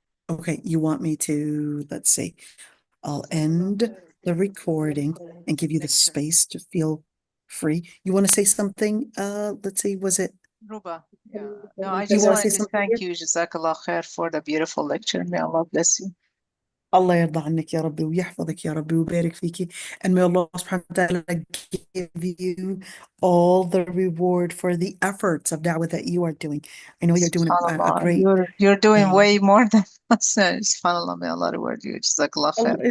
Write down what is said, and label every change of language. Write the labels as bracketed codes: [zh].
[en] Okay, you want me to, let's see, I'll end the recording and give you the space to feel free. You want to say something? Let's see, was it? Ruba, yeah. No, I just wanted to thank you, Jazakallah khair, for the beautiful lecture. May Allah bless you. [ar] Allah يرضى عنك يا ربي ويحفظك يا ربي ويبارك فيكي. [en] And may Allah subhanahu wa ta'ala give you all the reward for the efforts of da'wah that you are doing. I know you're doing a great. You're doing way more than us. Subhanallah, may Allah reward you. Jazakallah khair.